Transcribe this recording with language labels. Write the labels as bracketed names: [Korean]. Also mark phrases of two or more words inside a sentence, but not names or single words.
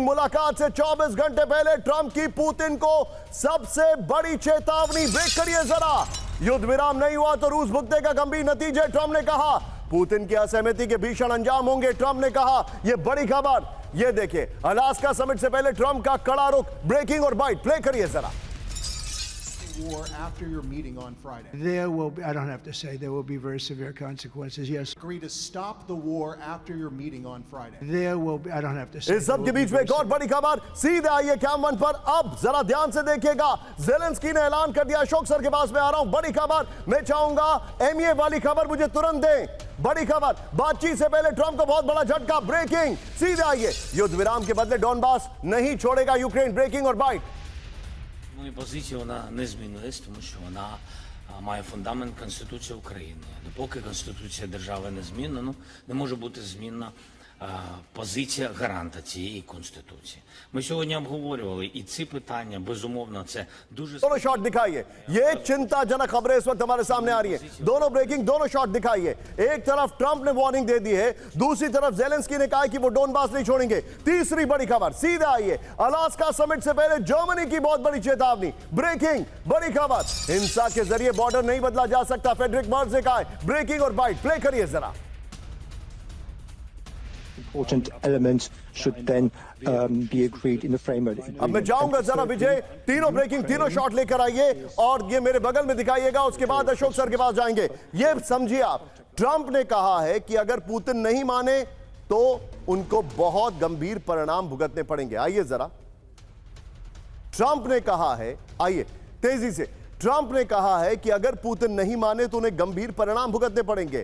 [Hindi] मुलाकात से 24 घंटे पहले ट्रंप की पुतिन को सबसे बड़ी चेतावनी। ब्रेक करिए जरा। युद्ध विराम नहीं हुआ तो रूस भुगतेगा गंभीर नतीजे, ट्रंप ने कहा। पुतिन की असहमति के भीषण अंजाम होंगे, ट्रंप ने कहा। यह बड़ी खबर, यह देखिए, अलास्का समिट से पहले ट्रंप का कड़ा रुख। ब्रेकिंग और बाइट, प्ले करिए जरा। [English] War after your meeting on Friday. There will be, I don't have to say, there will be very severe consequences, yes. Agree to stop the war after your meeting on Friday. There will be, I don't have to say. [Hindi] इस सब के बीच में एक और बड़ी खबर। सीधे आइए कैम 1 पर। अब जरा ध्यान से देखिएगा, जेलेंस्की ने ऐलान कर दिया। अशोक सर के पास में आ रहा हूं। बड़ी खबर, मैं चाहूंगा एमए वाली खबर मुझे तुरंत दें। बड़ी खबर, बातचीत से पहले ट्रंप को बहुत बड़ा झटका। ब्रेकिंग, सीधे आइए। युद्ध विराम के बदले डॉनबास नहीं छोड़ेगा यूक्रेन। ब्रेकिंग और बाइट। [Ukrainian] Моя позиція, вона не змінилась, тому що вона має фундамент Конституції України. Допоки Конституція держави не змінена, не може бути змінна позиція гаранта цієї Конституції. Ми сьогодні обговорювали і ці питання, безумовно, це дуже... [Hindi] दोनों शॉट दिखाइए। ये चिंताजनक खबरें इस वक्त हमारे सामने आ रही है। दोनों ब्रेकिंग, दोनों शॉट दिखाइए। एक तरफ ट्रंप ने वार्निंग दे दी है, दूसरी तरफ जेलेंस्की ने कहा कि वो डोनबास नहीं छोड़ेंगे। तीसरी बड़ी खबर, सीधे आइए, अलास्का समिट से पहले जर्मनी की बहुत बड़ी चेतावनी। ब्रेकिंग, बड़ी खबर, हिंसा के जरिए बॉर्डर नहीं बदला जा सकता, फेडरिक मर्ज ने कहा। ब्रेकिंग और बाइट, प्ले करिए जरा। [English] Important elements should then be agreed in the framework. [Hindi] अब मैं चाहूंगा जरा विजय, तीनों ब्रेकिंग, तीनों शॉट लेकर आइए और ये मेरे बगल में दिखाइएगा। उसके बाद अशोक सर के पास जाएंगे। ये समझिए आप, ट्रंप ने कहा है कि अगर पुतिन नहीं माने तो उनको बहुत गंभीर परिणाम भुगतने पड़ेंगे। आइए जरा, ट्रंप ने कहा है, आइए तेजी से, ट्रंप ने कहा है कि अगर पुतिन नहीं माने तो उन्हें गंभीर परिणाम भुगतने पड़ेंगे।